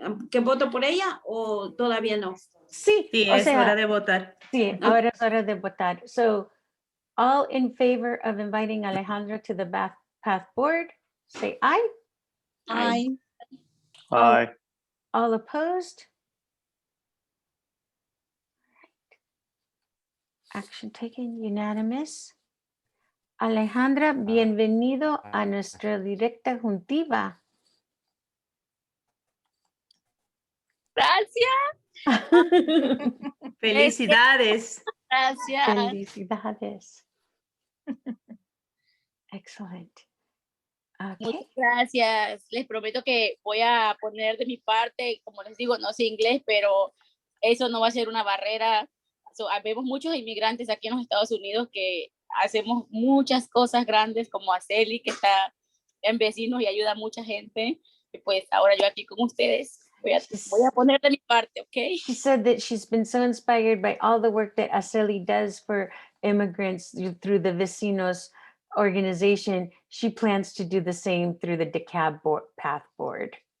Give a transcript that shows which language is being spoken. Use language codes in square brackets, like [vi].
[es] ¿Que voto por ella o todavía no? Sí, Sí, o es hora sea, de votar. sí, ahora es hora de votar. [en] So, all in favor of inviting Alejandra to the PATH board, say aye. I aye. All opposed? Action taken, unanimous. [es] Alejandra, bienvenido a nuestra directa juntiva. Gracias. Felicidades. Gracias. Felicidades. [en] Excellent. [es] Muchas [en] Okay. [es] gracias. Les prometo que voy a poner de mi parte, como les digo, no sé inglés, pero eso no va a ser una barrera. Vemos muchos inmigrantes aquí en los Estados Unidos que hacemos muchas cosas grandes como Aceli, que está en vecinos y ayuda a mucha gente. Y pues ahora yo aquí con ustedes voy a poner de mi parte, ¿ok? [en] She said that she's been so inspired by all the work that Aceli does for immigrants through the Vecinos organization. She plans to do the same through the DeKalb PATH board.